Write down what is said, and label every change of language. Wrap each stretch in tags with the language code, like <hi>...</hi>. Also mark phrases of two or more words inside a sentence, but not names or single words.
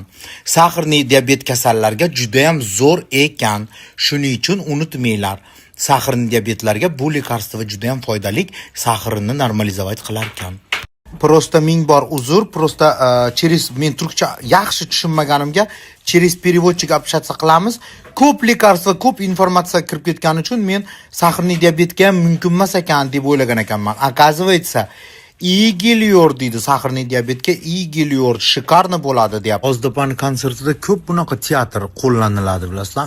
<uz>Saxirli diabet kasallarga juda ham zo'r ekan. Shuning uchun unutmanglar. Saxirli diabetlarga bu lekarstvo juda ham foydali, saxirini normalizovat qilar ekan. Просто ming bor uzr, просто через men turkcha yaxshi tushunmaganimga</uz> <ru>через переводчик общаться</ru> <uz>qilamiz. Ko'p lekarstvo, ko'p informatsiya kirib ketgani uchun men saxirli diabetga ham mumkin emas ekan deb o'ylagan ekanman. Оказывается,</uz> <tr>iyi geliyor</tr> <uz>deydi saxirli diabetga,</uz> <tr>iyi geliyor,</tr> <uz>shikarni bo'ladi deyapti. Ozdopan konsertida ko'p bunaqa teatr qo'llaniladi, bilasizlarmi?</uz>